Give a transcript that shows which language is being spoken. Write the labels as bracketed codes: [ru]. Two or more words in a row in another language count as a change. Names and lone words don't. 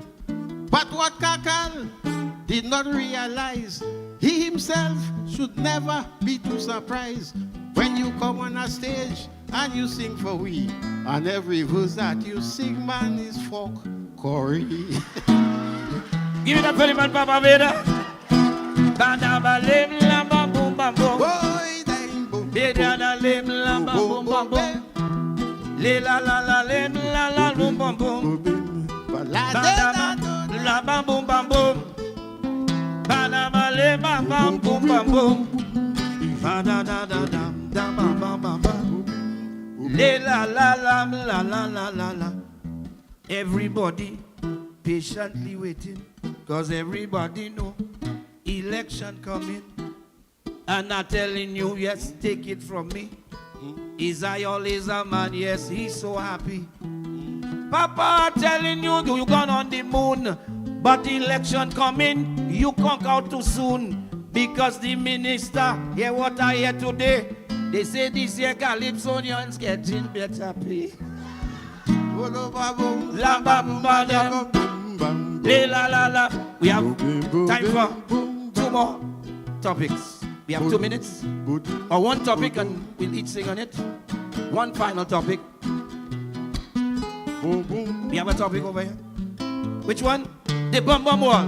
[en] But what Kakal did not realize, he himself should never be too surprised when you come on a stage and you sing for we. And every verse that you sing, man, is folk Corey. Give it up for the man, Papa Veda. Ba-da-ba, lim, lam, bam, boom, bam, boom. Boy, dang, boom, Be-da-da, lim, lam, bam, boom, bam, boom. Le-la-la-la, lim, la-la, boom, bam, boom. Ba-da-ba, la, bam, boom, bam, boom. Ba-da-ba, lim, bam, bam, boom, bam, boom. Ba-da-da-da-dam, dam, bam, bam, bam, bam. Le-la-la-la-la-la-la-la-la. Everybody patiently waiting, cause everybody know election coming. And I'm telling you, yes, take it from me. Is I always a man? Yes, he's so happy. Papa, I'm telling you, you gone on the moon, but election coming, you conk out too soon. Because the minister, hear what I hear today, they say this year 𝐿𝐿𝐼𝐴𝐺 getting better pay. La bam bam la la la. We have time for 2 more topics. We have 2 minutes or 1 topic and we'll each sing on it. 1 final topic. We have a topic over here. Which one? The bum bum wall.